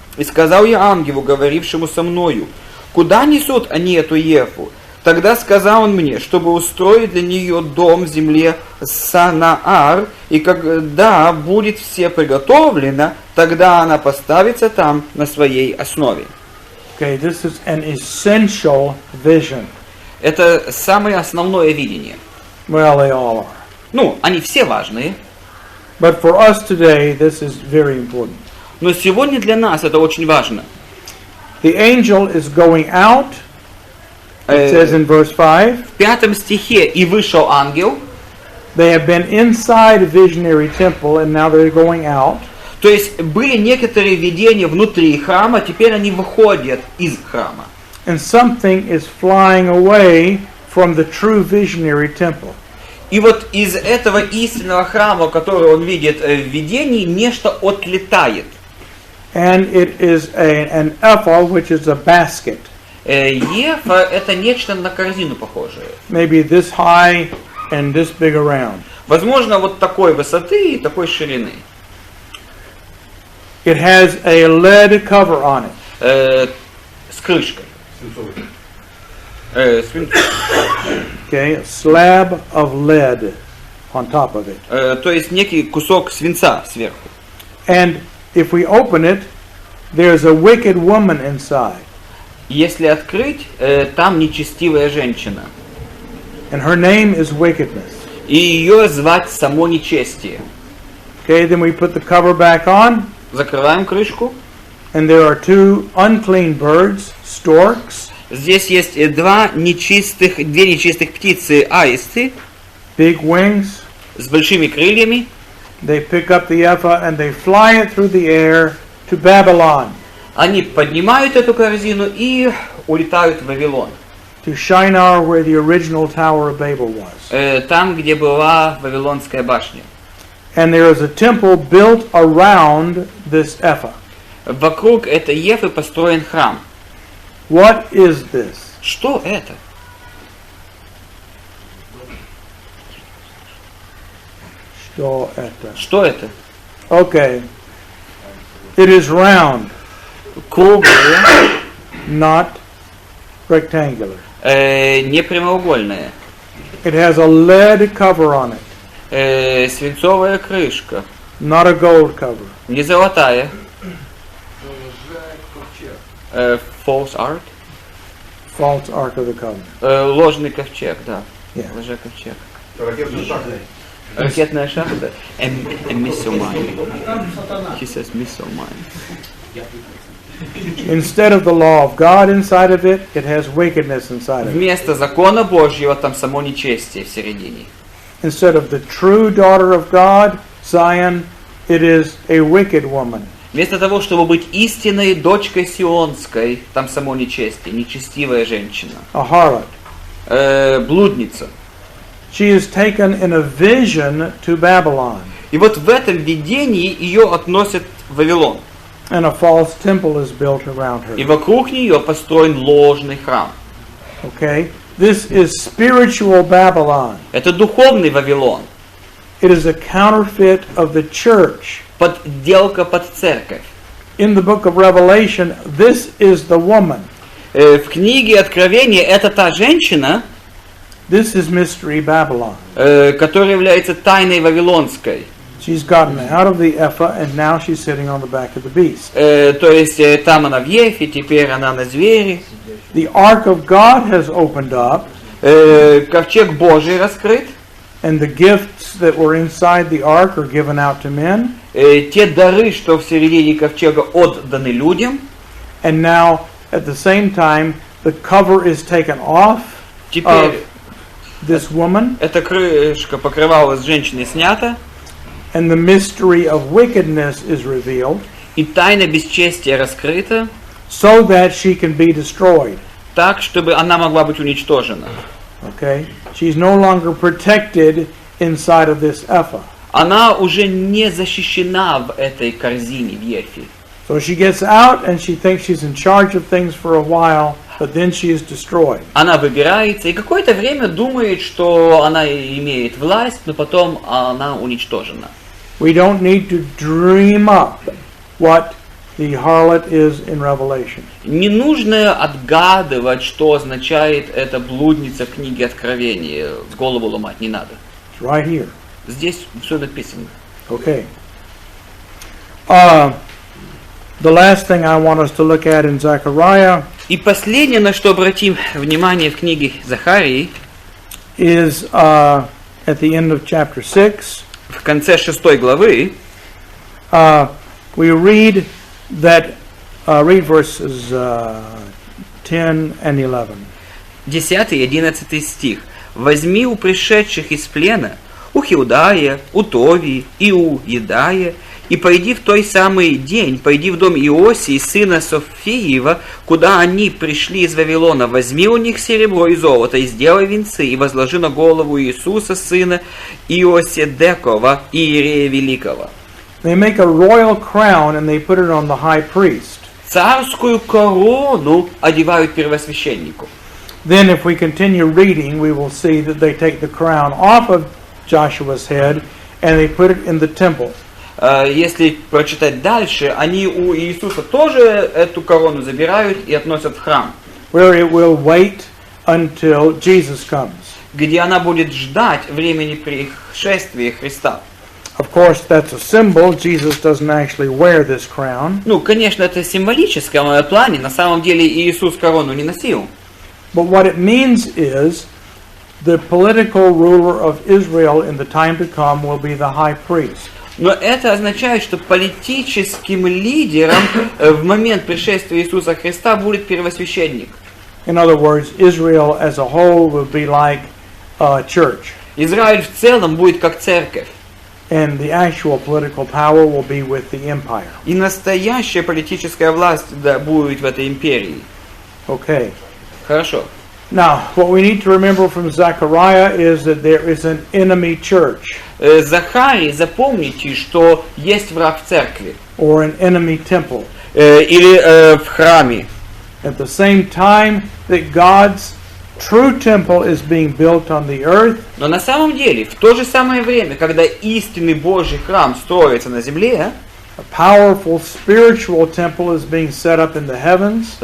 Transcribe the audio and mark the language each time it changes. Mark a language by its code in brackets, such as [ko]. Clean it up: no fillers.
[ru] И сказал я ангелу, говорившему со мною: куда несут они эту Ефу? Тогда сказал он мне, чтобы устроить для нее дом в земле Санаар, и когда будет все приготовлено, тогда она поставится там на своей основе. [en] Okay, this is an essential vision. [ru] Это самое основное видение. [en] Well, they all are. [ru] Ну, они все важные, [en] But for us today, this is very important. [ru] но сегодня для нас это очень важно. [en] The angel is going out. It says in verse 5. [ru] В 5 стихе «И вышел ангел». [en] They have been inside a visionary temple, and now they're going out. [ru] То есть были некоторые видения внутри храма, теперь они выходят из храма. [en] And something is flying away from the true visionary temple. [ru] И вот из этого истинного храма, который он видит в видении, нечто отлетает. [en] And it is an ephah, which is a basket. [ru] Ефа – это нечто на корзину похожее. [en] Maybe this high and this big around. [ru] Возможно, вот такой высоты и такой ширины. [en] It has a lead cover on it. [ru] С крышкой. [en] Okay, a slab of lead on top of it. [ru] То есть некий кусок свинца сверху. [en] And if we open it, there's a wicked woman inside. [ru] Если открыть, там нечестивая женщина. [en] And her name is wickedness. [ru] И ее звать само нечестие. [en] Okay, then we put the cover back on. [ru] Закрываем крышку. [en] And there are two unclean birds, storks. [ru] Здесь есть две нечистых птицы, аисты, [en] Big wings. [ru] с большими крыльями. [en] They pick up the ephah and they fly it through the air to Babylon. [ru] Они поднимают эту корзину и улетают в Вавилон. [en] to Shinar, where the original Tower of Babel was. [ru] Там, где была Вавилонская башня. [en] And there is a temple built around this ephah. [ru] Вокруг этой Ефы построен храм. [en] What is this? [ru] Что это? Что это? Что это? [en] Okay. It is round, [ru] Круглое, [en] not rectangular. [ru] не прямоугольное. [en] It has a lead cover on it, [ru] Свинцовая крышка. [en] not a gold cover. [ru] Не золотая. [en] False ark? False Ark of the Covenant. [ru] Ложный ковчег, да. [en] Yeah. [ru] Лжековчег. Ракетная шахта. Ракетная шахта. [en] A missile mine. He says missile mine. Instead of the law of God inside of it, it has wickedness inside of it. [ru] Вместо закона Божьего там само нечестие в середине. [en] Instead of the true daughter of God, Zion, it is a wicked woman. [ru] Вместо того, чтобы быть истинной дочкой Сионской, там само нечестие, нечестивая женщина. [en] A harlot. [ru] Блудница. [en] She is taken in a vision to Babylon, [ru] И вот в этом видении ее относят в Вавилон. [en] and a false temple is built around [ru] И [en] her. [ru] вокруг нее построен ложный храм. [en] Okay? This is spiritual Babylon. [ru] Это духовный Вавилон. [en] It is a counterfeit of the church. [ru] Подделка под церковь. [en] In the book of Revelation, this is the woman. [ru] В книге Откровения это та женщина, [en] This is Mystery Babylon. [ru] которая является тайной вавилонской. [en] She's gotten out of the ephah, and now she's sitting on the back of the beast. [ru] То есть там она в Ефе, теперь она на звере. [en] The ark of God has opened up, [ru] Ковчег Божий раскрыт. [en] and the gifts that were inside the ark are given out to men. [ru] Те дары, что в середине ковчега, отданы людям. [en] And now, at the same time, the cover is taken off of [ru] Теперь [en] this woman, [ru] эта крышка покрывала с женщины снята, [en] and the mystery of wickedness is revealed, [ru] и тайна бесчестия раскрыта, [en] so that she can be destroyed. [ru] так, чтобы она могла быть уничтожена. [en] Okay? She's no longer protected inside of this ephah. [ru] Она уже не защищена в этой корзине в Ефе. [en] So she gets out and she thinks she's in charge of things for a while, but then she is destroyed. [ru] Она выбирается и какое-то время думает, что она имеет власть, но потом она уничтожена. [en] We don't need to dream up what the harlot is in Revelation. [ru] Не нужно отгадывать, что означает эта блудница в книге Откровения. В голову ломать не надо. [en] It's right here. [ru] Здесь все написано. [en] Okay. The last thing I want us to look at in Zechariah [ru] И последнее, на что обратим внимание в книге Захарии, [en] is at the end of chapter 6. [ru] в конце 6 главы, [en] We read that, read verses 10 and 11. [ru] 10 и 11 стих. «Возьми у пришедших из плена, у Хилдая, у Товии и у Едая, и пойди в той самый день, пойди в дом Иосии, сына Софиева, куда они пришли из Вавилона, возьми у них серебро и золото, и сделай венцы, и возложи на голову Иисуса, сына Иоседекова, Иерея Великого». [en] They make a royal crown and they put it on the high priest. [ru] Царскую корону одевают первосвященнику. [en] Then if we continue reading, we will see that they take the crown off of Joshua's head and they put it in the temple. [ru] Если прочитать дальше, они у Иисуса тоже эту корону забирают и относят в храм, [en] Where it will wait until Jesus comes. [ru] где она будет ждать времени пришествия Христа. [en] Of course, that's a symbol. Jesus doesn't actually wear this crown. [ru] Ну, конечно, это в символическом плане. На самом деле Иисус корону не носил. [en] But what it means is the political ruler of Israel in the time to come will be the high priest. [ru] Но это означает, что политическим лидером в момент пришествия Иисуса Христа будет первосвященник. [en] In other words, Israel as a whole will be like a church. [ru] Израиль в целом будет как церковь. [en] and the actual political power will be with the empire. [ru] И настоящая политическая власть будет в этой империи. [en] Okay. [ru] Хорошо. [en] Now, what we need to remember from Zechariah is that there is an enemy church [ru] Захарий, запомните, что есть враг в церкви. [en] or an enemy temple. [ru] Или в храме. [en] At the same time that God's true temple is being built on the earth, [ru] Но на самом деле, в то же самое время, когда истинный Божий храм строится на земле, [en] a powerful spiritual temple is being set up in the heavens.